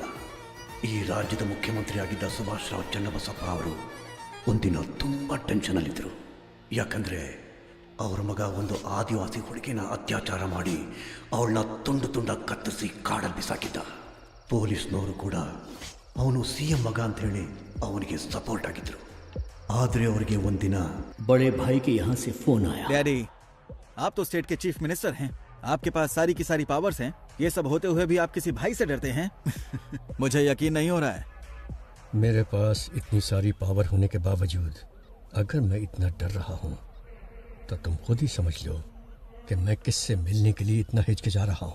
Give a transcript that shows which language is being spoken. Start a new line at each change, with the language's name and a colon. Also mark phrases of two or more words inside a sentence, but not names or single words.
Kannada: ಈ ರಾಜ್ಯದ ಮುಖ್ಯಮಂತ್ರಿ ಆಗಿದ್ದ ಸುಭಾಷ್ ರಾವ್ ಚನ್ನಬಸಪ್ಪ ಅವರು ಒಂದಿನ ತುಂಬ ಟೆನ್ಷನಲ್ಲಿದ್ದರು. ಯಾಕಂದರೆ ಅವ್ರ ಮಗ ಒಂದು ಆದಿವಾಸಿ ಹುಡುಗಿನ ಅತ್ಯಾಚಾರ ಮಾಡಿ ಅವಳನ್ನ ತುಂಡು ತುಂಡಾಗಿ ಕತ್ತರಿಸಿ ಕಾಡಲ್ಲಿ ಬಿಸಾಕಿದ್ದ. ಪೊಲೀಸ್ನವರು ಕೂಡ ಅವನು CM ಮಗ ಅಂತ ಹೇಳಿ ಅವನಿಗೆ ಸಪೋರ್ಟ್ ಆಗಿದ್ರು. ಆದರೆ ಅವರಿಗೆ ಒಂದಿನ
Hindi: बड़े भाई के यहाँ से फोन आया. डैडी, आप तो स्टेट के
English: chief minister
Hindi: हैं, आपके पास सारी की सारी पावर्स हैं. ये सब होते हुए भी आप किसी भाई से डरते हैं? मुझे यकीन नहीं हो रहा है. मेरे पास इतनी सारी पावर होने के बावजूद अगर मैं इतना डर रहा हूं तो तुम खुद ही समझ लो कि मैं किससे मिलने के लिए इतना हिचकिचा रहा हूं.